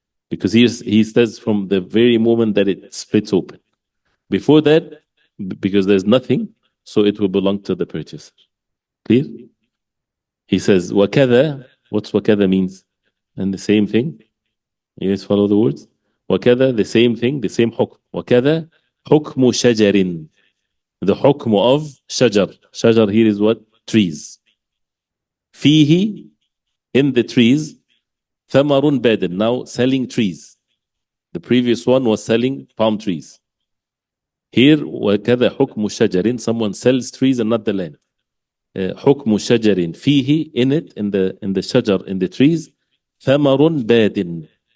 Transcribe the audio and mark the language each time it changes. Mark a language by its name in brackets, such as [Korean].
[English] Because he says from the very moment that it splits open. Before that, because there's nothing, so it will belong to the purchaser. Clear? He says, وَكَذَا, what's وَكَذَا means? And the same thing. You guys follow the words? وَكَذَا, the same thing, the same حكم. [Arabic] وَكَذَا حُكْمُ شَجَرٍ, the حكم of shajar. [English] Shajar here is what? Trees. فيه, in the trees, [Arabic] ثمر بادٍ, [English] now selling trees. The previous one was selling palm trees. Here, [Arabic] وَكَذَا حُكْمُ شَجَرٍ, [English] someone sells trees and not the land. [Arabic] حُكْمُ شَجَرٍ فيه, [English] in it, in the shajar, in the trees, [Arabic] ثمر بادٍ.